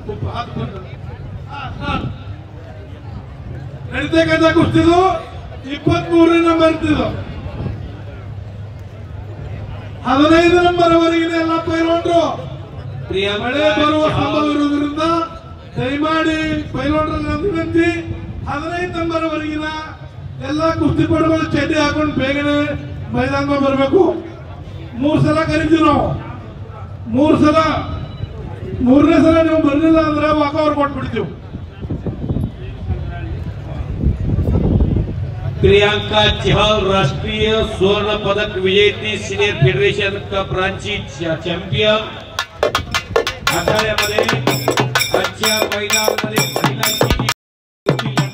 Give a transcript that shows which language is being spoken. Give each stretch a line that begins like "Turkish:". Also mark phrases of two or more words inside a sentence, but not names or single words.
Kannada: ನಡೀತಕ್ಕಂಥ ಕುಸ್ತಿದು 23 ನಂಬರ್ ಇದ್ದು 15 ನಂಬರ್ ವರೆಗಿನ ಎಲ್ಲ ಪೈಲ್ವಾನರು ಮಳೆ ಬರುವ ಸಂಭವ ಇರುವುದರಿಂದ ದಯಮಾಡಿ ಪೈಲ್ವಾನರ ವಿನಂತಿ, 15 ನಂಬರ್ ವರೆಗಿನ ಎಲ್ಲ ಕುಸ್ತಿಪಟುಗಳು ಚಡ್ಡಿ ಹಾಕೊಂಡು ಬೇಗನೆ ಮೈದಾನ ಬರಬೇಕು. 3 ಸಲ ಕರೀತೀವಿ ನಾವು. 3 ಸಲ, 3ನೇ ಸಲ ನೀವು ಬರಲಿಲ್ಲ ಅಂದ್ರೆ ವಾಕೌಟ್ ಕೊಟ್ಬಿಡ್ತೀವಿ.
Marathi: प्रियांका चहल राष्ट्रीय स्वर्ण पदक विजेती,
English: senior federation cup
Marathi: रांची चॅम्पियन. आखाड्यामध्ये आजच्या मैदानामध्ये महिलांची